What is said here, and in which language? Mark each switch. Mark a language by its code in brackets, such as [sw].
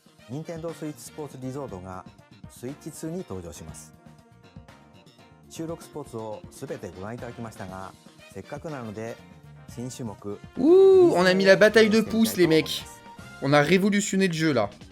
[ja] Nintendo Switch Sports Resort が Switch 2に登場します。収録スポーツをすべてご覧いただきましたが、せっかくなので新種目 [fr] Ouh, on a mis la bataille de pouces, les mecs. On a révolutionné le jeu, là.